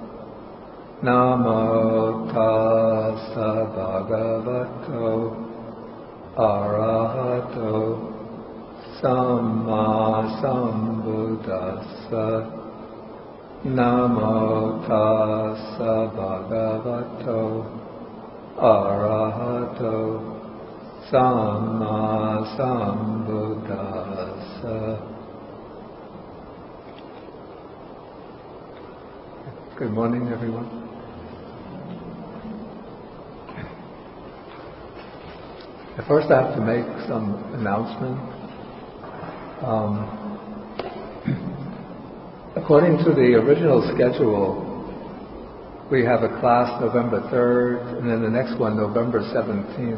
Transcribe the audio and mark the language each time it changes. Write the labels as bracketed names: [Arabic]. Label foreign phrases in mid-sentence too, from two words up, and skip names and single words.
[Pali] Namo tassa bhagavato arahato samma sambuddhassa. Namo tassa bhagavato arahato samma sambuddhassa. [English] Good morning, everyone. First, I have to make some announcement. According to the original schedule, we have a class November 3rd, and then the next one November 17th.